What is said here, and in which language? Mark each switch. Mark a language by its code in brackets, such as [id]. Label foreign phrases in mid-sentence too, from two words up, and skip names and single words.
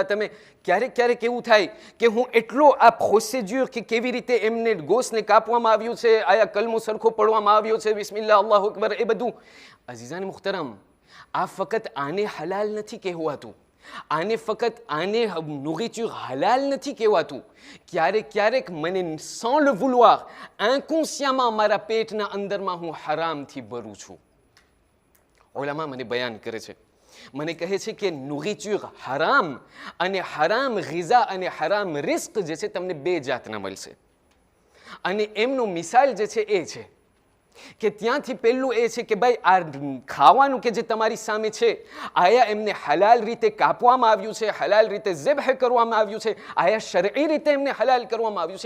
[gu] તમે ક્યારેક એવું થાય કે હું એટલો આ પ્રોસિજ્યોર કે કેવી રીતે એમને ગોશને કાપવામાં આવ્યું છે, આયા કલમો સરખો પડવામાં આવ્યો છે, બિસ્મિલ્લાહ અલ્લાહુ અકબર, એ બધું અઝીઝાન મુહતરમ આ ફક્ત આને હલાલ નથી કહેવાતું, આને nourriture હલાલ નથી કહેવાતું. ક્યારેક મને [fr] sans le vouloir inconsciemment [gu] મારા પેટના અંદરમાં હું હરામથી ભરું છું. ઉલમા મને બયાન કરે છે, મને કહે છે કે nourriture હરામ અને હરામ ગિઝા અને હરામ રિસ્ક જે છે તમને બે જાતના મળશે. અને એમનો મિસાલ જે છે એ છે કે ત્યાંથી પહેલું એ છે કે ભાઈ આ ખાવાનું કે જે તમારી સામે છે આયા એમને હલાલ રીતે કાપવામાં આવ્યું છે, હલાલ રીતે ઝિબ્હ કરવામાં આવ્યું છે, આયા શરઈ રીતે એમને હલાલ કરવામાં આવ્યું છે.